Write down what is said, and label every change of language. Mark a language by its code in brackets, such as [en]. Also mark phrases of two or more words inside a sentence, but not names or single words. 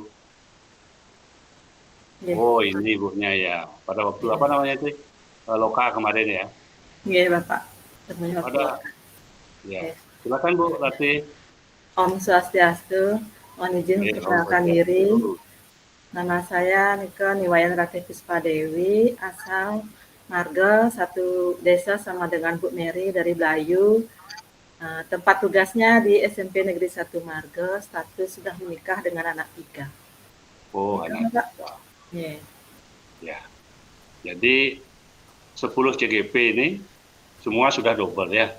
[id] Oh, ini ibunya ya. Pada waktu apa namanya itu? Loka kemarin ya. Iya, Bapak. Ada. Ya. Silakan Bu Ratih. Om Swastiastu. Mohon izin perkenalkan diri. Nama saya Nika Niwayan Ratih Puspa Dewi, asal marga satu desa sama dengan Bu Mary dari Belayu. Tempat tugasnya di SMP Negeri 1 Marga, status sudah menikah dengan anak 3. Oh, anak 3. Ya. Jadi 10 CGP ini semua sudah double ya.